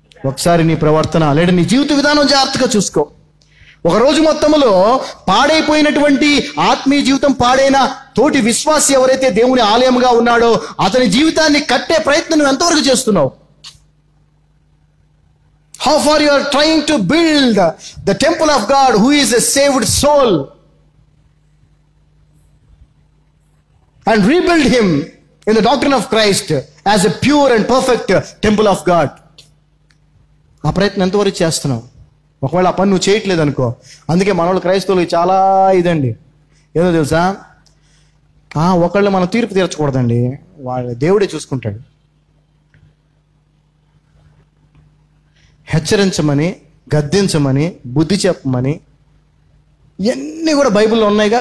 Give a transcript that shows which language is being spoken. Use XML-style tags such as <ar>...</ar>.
<te>ఒకసారి నీ ప్రవర్తన లేదా నీ జీవిత విధానం జాగ్రత్తగా చూసుకో. ఒక రోజు మొత్తంలో పాడైపోయినటువంటి ఆత్మీయ జీవితం పాడైన తోటి విశ్వాసి ఎవరైతే దేవుని ఆలయంగా ఉన్నాడో అతని జీవితాన్ని కట్టే ప్రయత్నం నువ్వు ఎంతవరకు చేస్తున్నావు?</te> <en>How far you are trying to build the temple of God who is a saved soul and rebuild him in the doctrine of Christ as a pure and perfect temple of God.</en> <te>ఆ ప్రయత్నం ఎంతవరకు చేస్తున్నావు? ఒకవేళ ఆ పని నువ్వు చేయట్లేదు అనుకో. అందుకే మనోళ్ళు క్రైస్తవులకి చాలా ఇదండి, ఏదో తెలుసా, ఒకళ్ళు మనం తీర్పు తీర్చకూడదండి, వాళ్ళ దేవుడే చూసుకుంటాడు. హెచ్చరించమని, గద్దించమని, బుద్ధి చెప్పమని ఇవన్నీ కూడా బైబిల్లో ఉన్నాయిగా.</te>